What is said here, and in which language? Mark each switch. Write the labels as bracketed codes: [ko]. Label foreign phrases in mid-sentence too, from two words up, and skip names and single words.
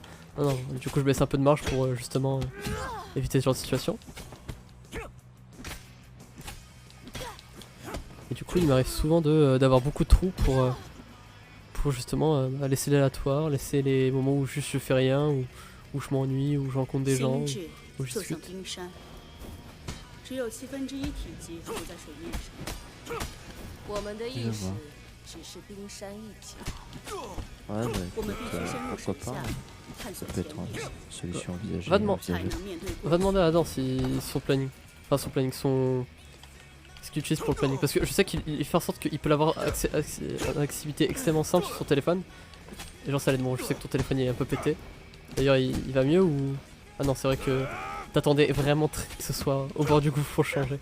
[fr] Non, du coup je me laisse un peu de marge pour justement éviter ce genre de situation. Et du coup il m'arrive souvent d'avoir beaucoup de trous pour justement laisser l'aléatoire, laisser les moments où juste je fais rien, où je m'ennuie, où je rencontre des gens, [zh] 心智 [fr] où je [zh] 就像 [fr] discute. [zh] 冰山，只有1/7体积浮在水面上。我们的意识是吗只是冰山一角。 [fr] Ouais, bah [zh] 我们 [fr] écoute, [zh] 必须深入 [fr] pourquoi [zh] 水 [fr] pas, [zh] 下 [fr] hein. [zh] 探 [fr] Ça [zh] 索 [fr] peut [zh] 潜 [fr] être [zh] 意识， [fr] une solution envisagée. Va demander. [zh] 才 [fr] envisageable. [zh] 能面对过 [fr] Va [zh] 去。 [fr] demander à Adam son planning. Enfin son planning, ce qu'il utilise pour le planning. Parce que je sais qu'il fait en sorte qu'il peut l'avoir une activité extrêmement simple sur son téléphone. Et genre ça l'aide. Bon, je sais que ton téléphone il est un peu pété. D'ailleurs il va mieux ou... Ah non c'est vrai que t'attendais vraiment que ce soit au bord du gouffre pour changer.